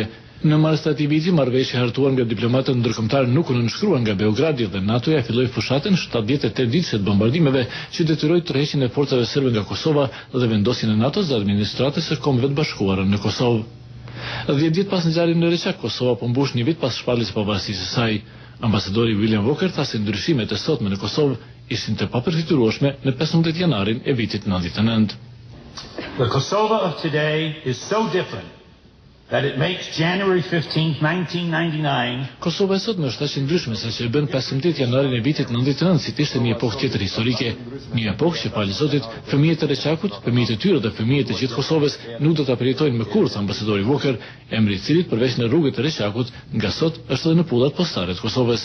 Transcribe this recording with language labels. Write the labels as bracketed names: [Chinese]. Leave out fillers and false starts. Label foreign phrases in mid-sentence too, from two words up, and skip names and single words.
[Albanian] Në mars të atij viti, marrëveshja hartuar nga diplomatët ndërkombëtar nuk u nënshkruan nga Beogradi dhe NATO-ja filloi fushatën 78 ditëse të bombardimeve që detyroi tërheqjen e forcave serbe nga Kosova dhe vendosjen e NATO-s dhe administratës së Kombeve të Bashkuara në Kosovë. 10 ditë pas ngjarjes në Reçak, Kosova po mbush një vit pas shpalljes së pavarësisë së saj. Ambasadori William Walker tha se ndryshimet e sotme në Kosovë ishin të papërfitueshme në 15 janarin e vitit 99. [English] The Kosovo of today is so different that it makes January 15, 1999 [Albanian] Kosova e sotme është aq e ndryshme sa që e bën 15 janarin e vitit 99 si të ishte një epokë tjetër historike, një epokë që falë Zotit, fëmijët e Reçakut, fëmijët e tyre dhe fëmijët e gjithë Kosovës nuk do ta përjetojnë më kurrë, tha ambasadori Walker, emri i cilit përveç në rrugët e Reçakut, nga sot është edhe në pullat postare të Kosovës.